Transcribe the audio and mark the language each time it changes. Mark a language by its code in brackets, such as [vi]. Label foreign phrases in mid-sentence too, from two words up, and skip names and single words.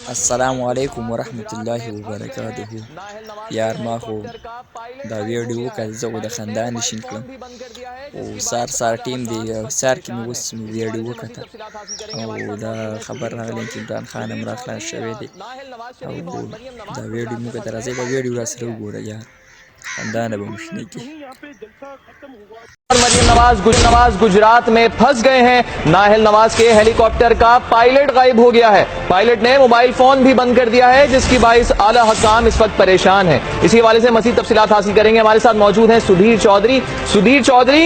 [ar] السلام علیکم ورحمۃ اللہ وبرکاتہ. [ps] یار ما خو دا ویډیو وکړه زه خو د خندا نه شین کړم او سار ټیم دی سار کې مې اوس ویډیو وکړه او دا خبر راغلی چې عمران خان هم را خلاص شوی دی او دا ویډیو مې وکړه. راځئ دا ویډیو را سره وګوره یار خندا نه به مو شنه کړي. [ur] مریم نواز گجرات میں پھنس گئے ہیں. ناہل نواز کے ہیلی کاپٹر کا پائلٹ غائب ہو گیا ہے. پائلٹ نے موبائل فون بھی بند کر دیا ہے جس کی باعث اعلی حکام اس وقت پریشان ہیں. اسی حوالے سے مزید تفصیلات حاصل کریں گے. ہمارے ساتھ موجود ہیں سدھیر چودھری.